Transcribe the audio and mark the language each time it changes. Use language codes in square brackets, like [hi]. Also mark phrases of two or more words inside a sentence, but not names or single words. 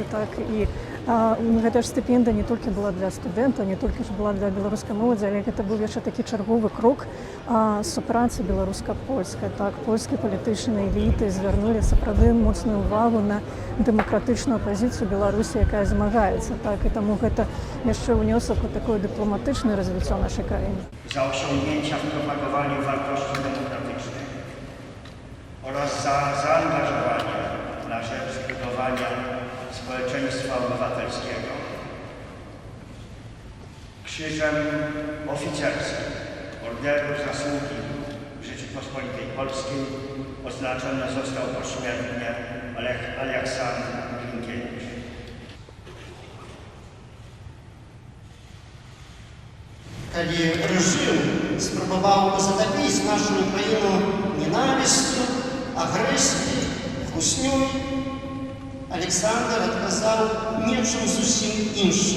[be] Так, і гэта ж стыпендыя не толькі была для студэнтаў, не толькі ж была для беларускай моладзі, але гэта быў яшчэ такі чарговы крок супрацы беларуска-польскай. Так, польскія палітычныя эліты звярнулі сапраўды моцную ўвагу на дэмакратычную апазіцыю Беларусі, якая змагаецца. Так, і таму гэта яшчэ ўнёсак у такое дыпламатычнае развіццё нашай краіны. [pl] Za osiągnięcia w propagowaniu wartości demokratycznych oraz za zaangażowanie na rzecz budowania społeczeństwa obywatelskiego Krzyżem Oficerskim Orderu Zasługi Rzeczypospolitej Polskiej oznaczony został pośmiertnie Aleksandr Milinkiewicz. [be] Калі рэжым спрабаваў задавіць нашу краіну ненавісцю, агрэсіяй, хуснёй, Александр адказаў нечым зусім іншым.